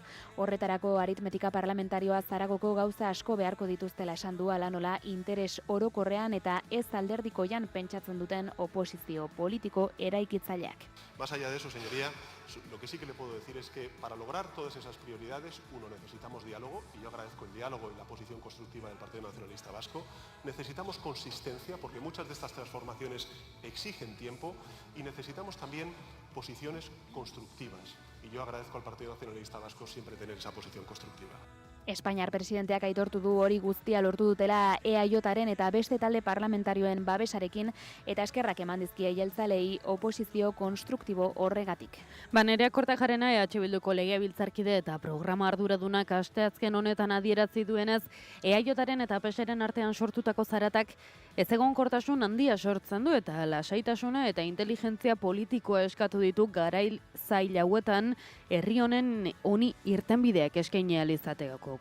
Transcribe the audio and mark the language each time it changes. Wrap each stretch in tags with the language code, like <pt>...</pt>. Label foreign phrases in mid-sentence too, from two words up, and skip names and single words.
<eu>Horretarako aritmetika parlamentarioa Zaragoko gauza asko beharko dituztela esan du hala nola interes orokorrean eta ez alderdikoian pentsatzen duten oposizio politiko eraikitzaileak.</eu> <es>Más allá de eso, señoría, lo que sí que le puedo decir es que para lograr todas esas prioridades, uno, necesitamos diálogo, y yo agradezco el diálogo y la posición constructiva del Partido Nacionalista Vasco. Necesitamos consistencia, porque muchas de estas transformaciones exigen tiempo, y necesitamos también posiciones constructivas. Y yo agradezco al Partido Nacionalista Vasco siempre tener esa posición constructiva.</es> <eu>Espainiar presidenteak aitortu du hori guztia lortu dutela EAJaren eta beste talde parlamentarioen babesarekin eta eskerrak eman dizkie jeltzalei oposizio konstruktibo horregatik. Nerea Kortajarena EH Bilduko legebiltzarkide eta programa arduradunak asteazken honetan adierazi duenez, EAJaren eta PSren artean sortutako zaratak ezegonkortasun handia sortzen du eta lasaitasuna eta inteligentzia politikoa eskatu ditu garail zail hauetan herri honen honi irtenbideak eskaini ahal izateko.</eu>